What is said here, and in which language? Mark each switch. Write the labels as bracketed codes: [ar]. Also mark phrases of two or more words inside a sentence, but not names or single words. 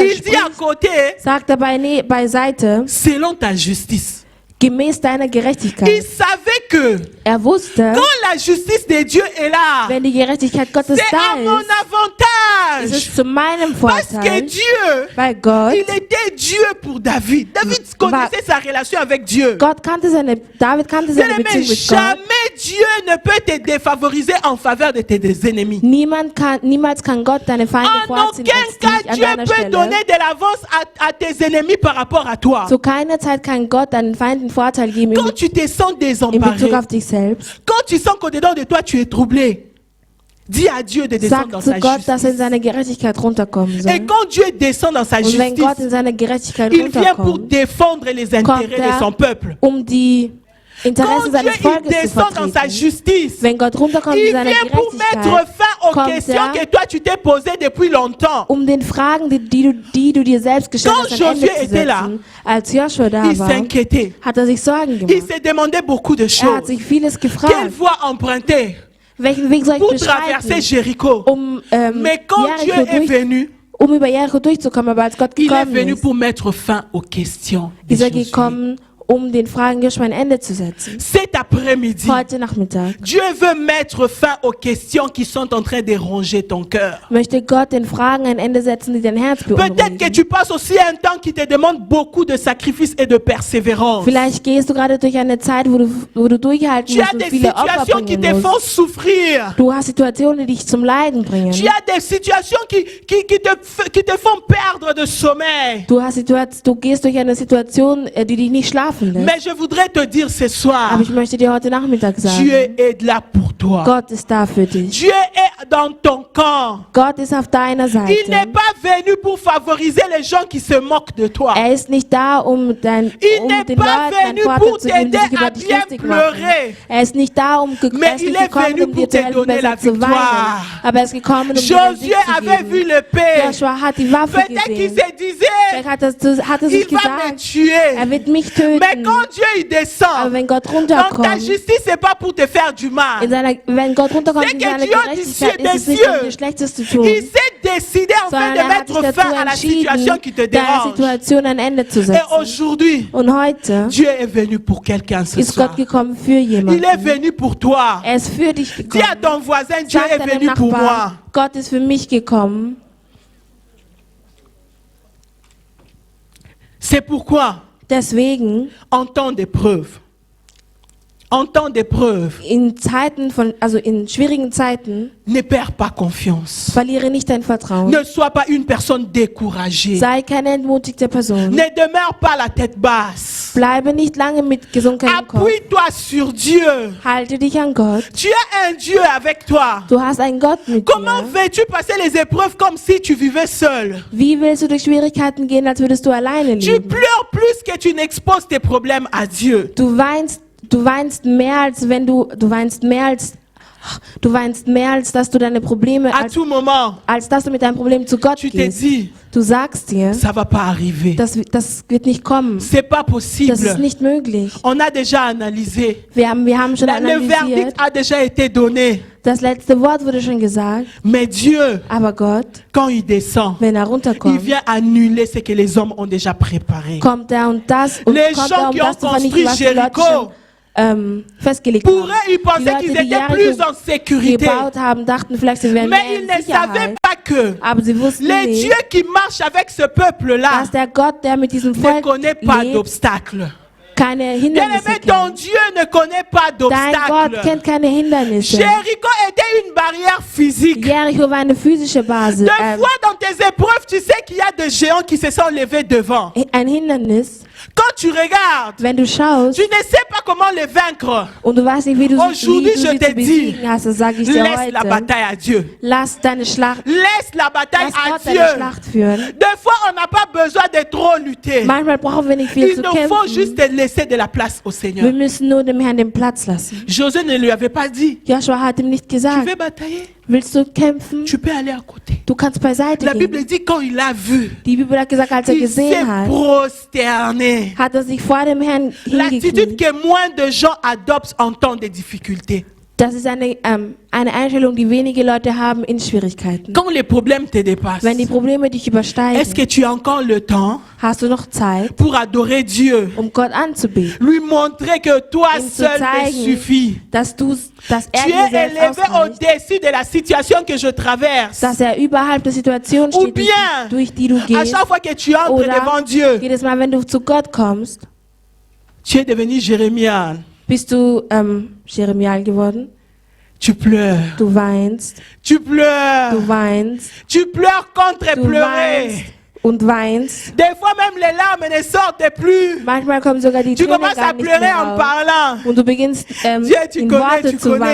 [fr] il dit à [de] spricht, [fr] côté, [de] sagt er beiseite, [fr] selon ta justice. [de] gemäß deiner [fr] Il [de] Gerechtigkeit. [fr] savait que [de] Er wusste, [fr] quand la justice de Dieu est là, [de] wenn die Gerechtigkeit Gottes [fr] c'est à [de] da [fr] mon [de] ist, ist es [fr] avantage. [de] zu meinem [fr] Parce que [de] Vorteil, [fr] Dieu, [de] weil Gott, [fr] il était Dieu pour David. David connaissait sa relation avec Dieu. [de] David kannte seine [fr] Bien-aimé, [de] Beziehung mit Gott. [fr] jamais Dieu ne peut te défavoriser en faveur de tes ennemis. [de] Niemals kann Gott deine Feinde [fr] En [de] vorziehen [fr] aucun [de] als [fr] cas, [de] dich an [fr] Dieu [de] deiner [fr] peut [de] Stelle. [fr] donner de l'avance à tes ennemis par rapport à toi. [de] Zu keiner Zeit kann Gott deinen Feinden Vorteil geben [fr] Quand tu te sens [de] in Bezug [fr] désemparé, [de] auf dich selbst. [fr] quand tu sens qu'au-dedans de toi tu es troublé, dis à Dieu de descendre dans [de] Sag [fr] sa [de] zu Gott, dass er in [fr] justice. [de] seine Gerechtigkeit runterkommen [fr] Et [de] soll. [fr] quand Dieu descend dans sa [de] Und wenn Gott in [fr] justice, [de] seine Gerechtigkeit [fr] il vient pour [de] runterkommt, [fr] défendre les intérêts de son peuple. [de] die [fr] Quand [de] Interessen [fr] Dieu [de] seines [fr] il [de] Volkes zu [fr] descend dans sa [de] vertreten. [fr] justice, [de] Wenn Gott runterkommt in [fr] il [de] seine [fr] vient pour mettre [de] Gerechtigkeit, [fr] fin aux [de] kommt [fr] questions [de] er, [fr] que toi tu t'es posées depuis longtemps. [de] Den Fragen, die du dir selbst gestellt [fr] Quand [de] hast, ein Ende [fr] Josué [de] zu [fr] était là, [de] setzen. Als Joshua da [fr] Il [de] war, [fr] s'inquiétait. [de] hat er sich Sorgen [fr] Il [de] gemacht. [fr] s'est demandé beaucoup de [de] Er hat [fr] choses. [de] sich vieles [fr] Quelle [de] gefragt. [fr] voie emprunter [de] Welchen Weg soll [fr] pour [de] ich [fr] traverser [de] beschreiten, [fr] Jéricho? Mais quand Dieu est venu, [de] über Jericho durchzukommen? Aber als Gott [fr] il est [de] gekommen [fr] venu [de] ist, [fr] pour mettre fin aux questions de [de] ist er [fr] Josué. [de] gekommen, den Fragen Joshua ein Ende zu setzen. [fr] Cet après-midi, [de] Heute Nachmittag [fr] Dieu veut mettre fin aux questions qui sont en train de ronger ton cœur. [de] möchte Gott den Fragen ein Ende setzen, die dein Herz [fr] Peut-être que [de] beunruhigen. [fr] tu passes aussi un temps qui te demande beaucoup de sacrifices et de persévérance. [de] Vielleicht gehst du gerade durch eine Zeit, wo du durchhalten [fr] Tu as [de] musst und [fr] des [de] viele Opfer [fr] situations qui [de] bringen [fr] te font [de] musst. [fr] souffrir. [de] Du hast Situationen, die dich zum Leiden bringen. [fr] Tu as des situations qui te font perdre de sommeil. [de] Du gehst durch eine Situation, die dich nicht schlafen lässt. [fr] Mais je voudrais te dire ce soir, [de] Aber ich möchte dir heute Nachmittag [fr] Dieu [de] sagen, [fr] est là pour toi. [de] Gott ist da für dich. [fr] Dieu est dans ton camp. [de] Gott ist auf deiner [fr] Il [de] Seite. [fr] n'est pas venu pour favoriser les gens qui se moquent de toi. [de] Er ist nicht da, um den [fr] n'est pas [de] Leuten einen [fr] venu [de] Vorteil [fr] pour [de] zu geben, die [fr] t'aider [de] sich [fr] à [de] über dich [fr] bien [de] lustig machen. [fr] pleurer. [de] Er ist nicht da, [fr] Mais il est venu [de] um [fr] pour [de] dir zu [fr] te [de] helfen, [fr] donner la [de] besser zu weinen. [fr] victoire. [de] Aber er ist gekommen, um dir den Sieg [fr] Josué [de] zu [fr] avait vu [de] geben. [fr] l'épée. [de] Joshua hat die Waffe [fr] Peut-être qu'il [de] gesehen. [fr] se disait, [de] Vielleicht hat er sich [fr] il va me [de] gesagt, [fr] tuer. [de] er wird mich töten. [fr] Mais quand Dieu il [de] Aber [fr] descend, [de] wenn Gott [fr] dans ta [de] runterkommt, [fr] justice, c'est pas pour te faire du mal. [de] wenn Gott runterkommt [fr] C'est [de] in [fr] que [de] seine [fr] Dieu [de] Gerechtigkeit, [fr] des [de] ist es nicht, [fr] cieux, [de] um dir Schlechtes zu tun, [fr] Il s'est décidé en fait [de] sondern [fr] de [de] er hat sich [fr] mettre [de] dazu [fr] fin à la situation [de] entschieden, [fr] qui te [de] deiner [fr] dérange. [de] Situation ein Ende zu [fr] Et [de] setzen. [fr] aujourd'hui, [de] Und heute [fr] Dieu est venu pour quelqu'un ce [de] ist [fr] soir. [de] Gott gekommen für [fr] Il est [de] jemanden. [fr] venu pour toi. [de] Er ist für dich [fr] Dis à [de] gekommen. [fr] ton voisin, Dieu [de] Sag [fr] est [de] deinem [fr] venu pour moi. [de] Nachbar, Gott ist für mich gekommen. [fr] C'est pourquoi, [de] Deswegen, [fr] en temps d'épreuve, [de] in schwierigen Zeiten, [fr] ne perds pas confiance. [de] verliere nicht dein Vertrauen. [fr] Ne sois pas une personne découragée. [de] Sei keine entmutigte Person. [fr] Ne demeure pas la tête basse. [de] Bleibe nicht lange mit gesunkenem Kopf. [fr] Appuie-toi sur Dieu. [de] Halte dich an Gott. [fr] Tu as un Dieu avec toi. [de] Du hast einen Gott mit [fr] Comment [de] dir. [fr] veux-tu passer les épreuves comme si tu vivais seul? [de] Wie willst du durch Schwierigkeiten gehen, als würdest du alleine [fr] Tu [de] leben? [fr] pleures plus que tu n'exposes tes problèmes à Dieu. [de] Du weinst mehr als dass du deine Probleme, [fr] À tout moment, [de] als dass du mit deinem Problem zu Gott [fr] tu te [de] gehst. [fr] dis, [de] Du sagst dir, [fr] ça va pas arriver. [de] das wird nicht kommen. [fr] C'est pas [de] Das [fr] possible. [de] ist nicht möglich. [fr] On a déjà analysé. [de] Wir haben schon [fr] Le verdict [de] analysiert. [fr] a déjà été donné. [de] Das letzte Wort wurde schon gesagt. [fr] Mais Dieu, [de] Aber Gott, [fr] quand il descend, [de] wenn er [fr] il [de] runterkommt, [fr] vient annuler ce que les hommes ont déjà préparé. [de] kommt er und das [fr] Les gens qui ont [de] zu vernichten, [fr] construit [de] was die Leute [fr] Jéricho [de] schon festgelegt haben. [fr] pourraient y penser [de] Die [fr] qu'ils [de] Leute, die [fr] étaient plus [de] Jericho [fr] en sécurité. [de] gebaut haben, dachten vielleicht, sie wären [fr] Mais [de] mehr [fr] ils [de] in [fr] ne savaient [de] Sicherheit. [fr] pas que [de] Aber sie wussten [fr] le [de] nicht, [fr] Dieu qui marche avec ce peuple-là [de] dass der Gott, der mit diesem [fr] ne [de] Volk [fr] connaît pas [de] lebt, [fr] d'obstacles. [de] keine Hindernisse [fr] Bien-aimé, ton [de] kennt. [fr] Dieu ne connaît pas [de] Dein Gott [fr] d'obstacles. [de] kennt keine Hindernisse. [fr] Jéricho était une barrière physique. [de] Jericho war eine physische Basis. [fr] Des fois dans tes épreuves, tu sais qu'il y a des géants qui se sont levés devant. [de] Ein Hindernis. [fr] Quand tu regardes, [de] Wenn du schaust, [fr] tu ne sais pas comment les vaincre. [de] und du weißt nicht, wie du [fr] Aujourd'hui, je [de] sie [fr] te [de] zu [fr] dis, [de] besiegen hast, dann sage ich dir [fr] laisse la [de] heute, [fr] bataille à Dieu. [de] lass deine Schlacht, [fr] Laisse la bataille [de] lass [fr] à [de] Gott deine [fr] Dieu. [de] Schlacht führen. [fr] Des fois, on n'a pas besoin de trop lutter. [de] Manchmal brauchen wir nicht viel [fr] Il [de] zu [fr] nous faut [de] kämpfen. [fr] juste laisser de la place au [de] Wir [fr] Seigneur. [de] müssen nur dem Herrn den Platz lassen. [fr] Josué ne lui avait pas dit, [de] Joshua hat ihm nicht [fr] tu [de] gesagt, [fr] veux batailler, [de] willst du kämpfen? [fr] tu peux aller à côté. [de] Du kannst beiseite [fr] La [de] gehen. [fr] Bible dit quand il a vu, [de] Die Bibel hat gesagt, als er [fr] il s'est [de] gesehen hat, [fr] prosterné. [de] hat er sich vor dem Herrn [fr] L'attitude [de] hingekniet. [fr] que moins de gens adoptent en temps de difficulté. [de] Das ist eine Einstellung, die wenige Leute haben in Schwierigkeiten. [fr] Quand les problèmes te dépassent, [de] Wenn die Probleme dich [fr] est-ce [de] übersteigen, [fr] que tu as encore le temps [de] hast du noch Zeit, [fr] pour adorer Dieu? [de] Gott anzubeten, [fr] Lui montrer que toi [de] ihm zu [fr] seul te [de] zeigen, [fr] suffit. [de] dass er [fr] Tu [de] dir [fr] es [de] selbst [fr] élevé [de] ausreicht, [fr] au-dessus de la situation que je traverse. [de] dass er überhalb der Situation [fr] Ou [de] steht, [fr] bien, [de] durch die du [fr] à [de] gehst. [fr] chaque fois que tu entres devant [de] Oder [fr] Dieu, [de] jedes Mal, wenn du zu Gott kommst, [fr] tu es devenu Jérémie. [de] bist du Jeremiah geworden. [fr] Tu pleures. [de] Du weinst, [fr] Tu pleures. [de] du weinst, [fr] Tu pleures contre [de] du [fr] pleurer. [de] weinst und weinst. [fr] Des fois même les larmes ne sortent plus. [de] Manchmal kommen sogar die [fr] Tu [de] Tränen [fr] commences [de] gar [fr] à [de] nicht [fr] pleurer [de] mehr [fr] en [de] raus. [fr] parlant. [de] Und du beginnst [fr] Dieu, tu [de] in [fr] connais, [de] Worte [fr] tu [de] zu [fr] connais.